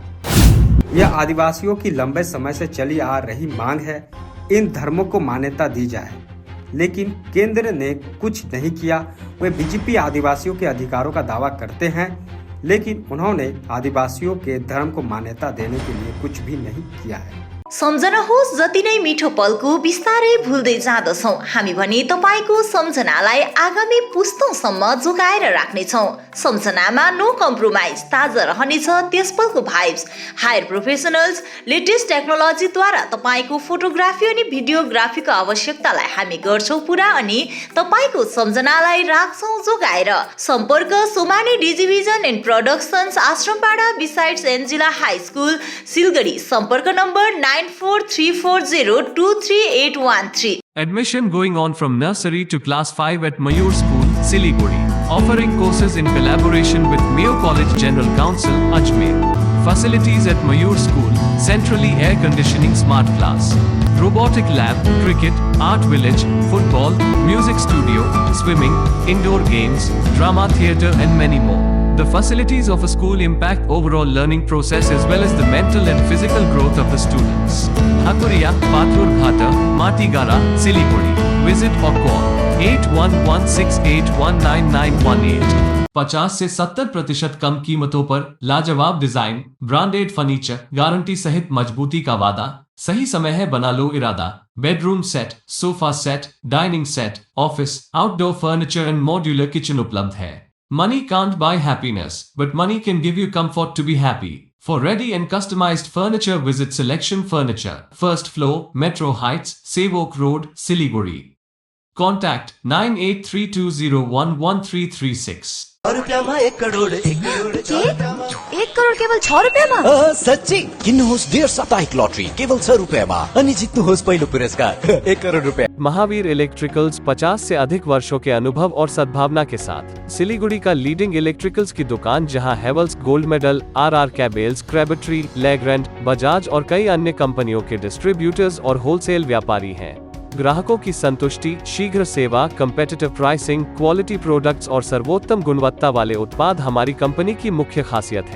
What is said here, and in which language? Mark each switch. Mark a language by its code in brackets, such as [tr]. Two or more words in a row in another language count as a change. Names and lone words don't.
[hi] यह आदिवासियों की लंबे समय से चली आ रही मांग है, इन धर्मों को मान्यता दी जाए, लेकिन केंद्र ने कुछ नहीं किया। वे बीजेपी आदिवासियों के अधिकारों का दावा करते हैं, लेकिन उन्होंने आदिवासियों के धर्म को मान्यता देने के लिए कुछ भी नहीं किया है। [ne] सम्झनुहोस्, जति नै मिठो पलको बिस्तारै भुल्दै जाँदछौँ हामी भने तपाईको सम्झनालाई आगामी पुस्तौँसम्म जोगाएर राख्नेछौँ। सम्झनामा [en] no compromise, [ne] ताजा रहनेछ त्यस पलको भाइब्स। [en] hire professionals latest technologyद्वारा [ne] तपाईको फोटोग्राफी अनि भिडियोग्राफीको आवश्यकतालाई हामी गर्छौँ पुरा अनि तपाईको सम्झनालाई राख्छौँ जोगाएर। सम्पर्क सोमानी डिजिभिजन एन्ड प्रोडक्सन्स, आश्रमपाडा बिसाइड्स एन्जिला हाई स्कुल, सिलगढी। सम्पर्क नम्बर 9434023813. [en] Admission going on from nursery to class 5 at Mayur School, Siliguri. Offering courses in collaboration with Mayo College General Council, Ajmer. Facilities at Mayur School, centrally air conditioning smart class. Robotic lab, cricket, art village, football, music swimming, indoor games, drama theatre and many more. The facilities of a school impact overall learning process as well as the mental and physical growth of the students. Hakuria, Pathur Ghata, Matigara, Siliguri. Visit or call 8116819918. [hi] 50 से 70% कम कीमतों पर लाजवाब डिजाइन, ब्रांडेड फर्नीचर, गारंटी सहित मजबूती का वादा। सही समय है, बना लो इरादा। बेडरूम सेट, सोफा सेट, डाइनिंग सेट, ऑफिस, [en] outdoor furniture and modular kitchen [hi] उपलब्ध है। [en] Money can't buy happiness, but money can give you comfort to be happy. For ready and customized furniture, visit Selection Furniture, first floor, Metro Heights, Sevok Road, Siliguri. Contact 9832011336. [ne] रुपयामा 1 करोड 1 करोड 1 करोड केवल 6 रुपियाँमा? सच्ची किन्नुहोस् डेढ साप्ताहिक लटरी केवल 6 रुपियाँमा अनि जित्नुहोस् पहिलो पुरस्कार 1 करोड रुपया। [hi] महावीर इलेक्ट्रिकल्स 50 से अधिक वर्षों के अनुभव और सद्भावना के साथ सिलीगुड़ी का [en] leading electricals [hi] की दुकान, जहां हेवल्स, गोल्ड मेडल, RR कैबल्स, क्रैबट्री, लेग्रैंड, बजाज और कई अन्य कंपनियों के डिस्ट्रीब्यूटर्स और होलसेल व्यापारी हैं। ग्राहकों की संतुष्टि, शीघ्र सेवा, [en] competitive pricing, quality products [hi] और सर्वोत्तम गुणवत्ता वाले उत्पाद हमारी कंपनी की मुख्य खासियत है।